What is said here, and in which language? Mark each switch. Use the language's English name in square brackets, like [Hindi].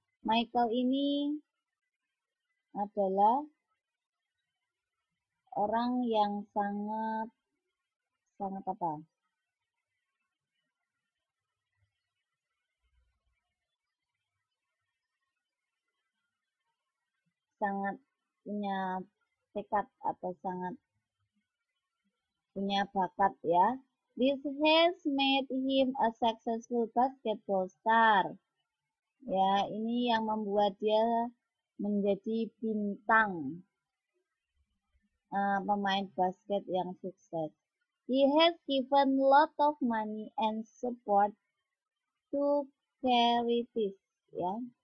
[Indonesian] Michael ini adalah orang yang sangat apa? Sangat punya tekad atau sangat punya bakat ya. [English] This has made him a successful basketball star. [Indonesian] Ya, ini yang membuat dia menjadi bintang pemain basket yang sukses. [English] He has given lot of money and support to charities ya.